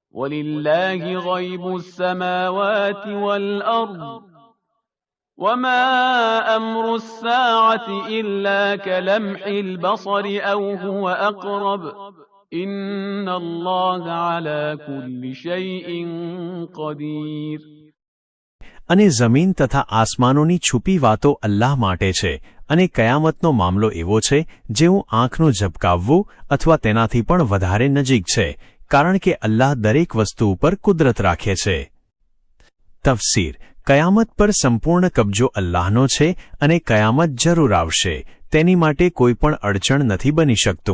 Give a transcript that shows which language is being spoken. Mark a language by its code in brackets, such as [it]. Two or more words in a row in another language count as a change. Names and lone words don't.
[ar] ولله غيب السماوات والأرض وما أمر الساعة إلا كلمح البصر أو هو أقرب إن الله على كل شيء قدير. [gu] અને જમીન તથા આસમાનોની છુપી વાતો અલ્લાહ માટે છે, અને કયામતનો મામલો એવો છે જેવું આંખનું ઝબકાવવું અથવા તેનાથી પણ વધારે નજીક છે, કારણ કે અલ્લાહ દરેક વસ્તુ ઉપર કુદરત રાખે છે. તફસીર: કયામત પર સંપૂર્ણ કબજો અલ્લાહનો છે અને કયામત જરૂર આવશે, તેની માટે કોઈ પણ અડચણ નથી બની શકતું.